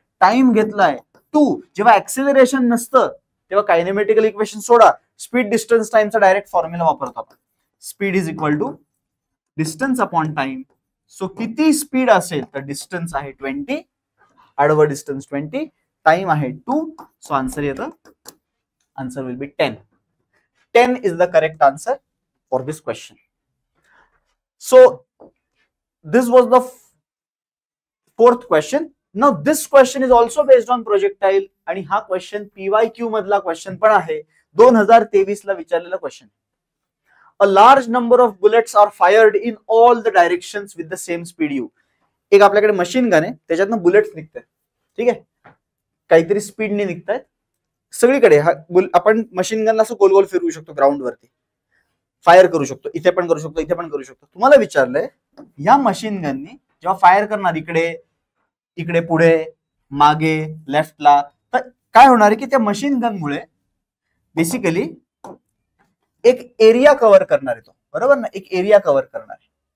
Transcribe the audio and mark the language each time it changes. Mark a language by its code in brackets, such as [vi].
[mr] Time घेतलाय 2. जेव्हा acceleration नसतं तेव्हा कायनेमॅटिकल इक्वेशन सोडा, स्पीड डिस्टन्स टाइमचा डायरेक्ट फॉर्म्युला वापरतो आपण. [en] Speed is equal to distance upon time. [mr] So किती स्पीड असेल तर डिस्टन्स आहे 20, आडवं डिस्टन्स 20, टाइम आहे 2. [en] So answer येतं, answer will be 10. 10 is the correct answer for this question. So this was the 4th question. Now this question is also based on projectile [mr] आणि हा question PYQ मधला question पण आहे. 2023 ला विचारलेला question. [en] A large number of bullets are fired in all the directions with the same speed u. [mr] एक आपल्याकडे machine gun आहे, त्याच्यातनं बुलेट्स निघतात. ठीक आहे, काहीतरी स्पीडने निघतात सगळीकडे. आपण मशीन गनला असं गोल गोल फिरवू शकतो, ग्राउंड वरती फायर करू शकतो, इथे पण करू शकतो, इथे पण करू शकतो. तुम्हाला विचारलंय या मशीन गननी जेव्हा फायर करणार इकडे इकडे पुढे मागे लेफ्टला, तर काय होणार आहे की त्या मशीन गनमुळे बेसिकली एक एरिया कव्हर करणार आहे तो, बरोबर ना, एक एरिया कव्हर करणार आहे.